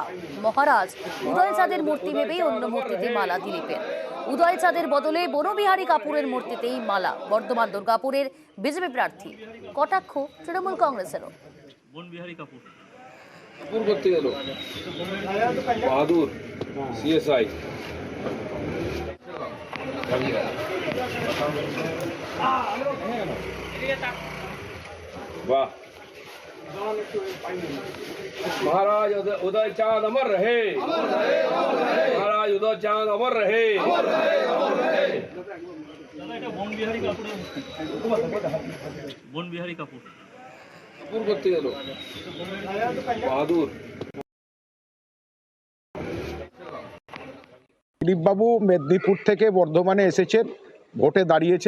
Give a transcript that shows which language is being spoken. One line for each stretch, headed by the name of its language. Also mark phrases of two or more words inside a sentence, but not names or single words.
Bangla: মহারাজ উদয় চাঁদের মূর্তি ভেবেই অন্য মূর্তিতে মালা দিলীপের। উদয় চাঁদের বদলে বনবিহারী কাপুরের মূর্তিতেই মালা। বর্ধমান দুর্গাপুরের বিজেপি প্রার্থী কটাক্ষ তৃণমূল কংগ্রেসেরও। বনবিহারী কাপুর করতে গেল বাহাদুর সিএসআই।
Hindi: वाह, महाराज उदय चांद अमर रहे, महाराज उदय चांद अमर रहे।
Bangla: বনবিহারী কাপুরের বনবিহারী কাপুর করতে গেল বাহাদুর। দিলীপবাবু মেদিনীপুর থেকে বর্ধমানে এসেছেন, ভোটে দাঁড়িয়েছেন।